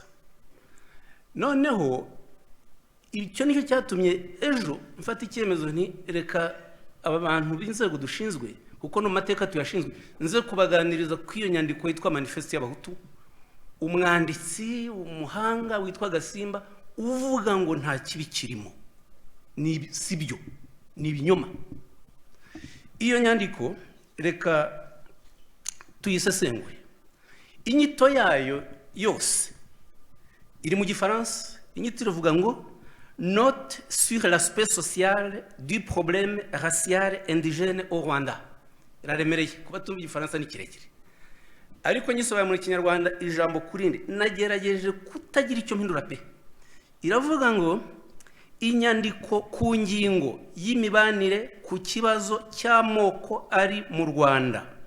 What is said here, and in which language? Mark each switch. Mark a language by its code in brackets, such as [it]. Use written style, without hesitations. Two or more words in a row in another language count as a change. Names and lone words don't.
[rw] Noneho icyo nicyo cyatumye ejo mfata icyemezo nti reka aba bantu b'inzego dushinzwe, kuko no mateka tuyashinzwe, nze kubaganiriza ku iyo nyandiko yitwa manifeste y'abahutu, umwanditsi umuhanga witwa Gasimba uvuga ngo nta kibi kirimo. Ni sibyo, ni ibinyoma. Iyo nyandiko reka tuyisesengure. Inyito yayo yose iri mu Gifaransa. Inyito iravuga ngo [fr] note sur l'aspect social du problème racial indigène au Rwanda. [rw] Iraremereye kuba tumva Igifaransa ni kirekire, ariko nyisobaye mu Kinyarwanda ijambo kurindi nagerageje kutagira icyo mpindura pe. Iravuga ngo inyandiko ku ngingo y'imibanire ku kibazo cy'amoko ari mu Rwanda.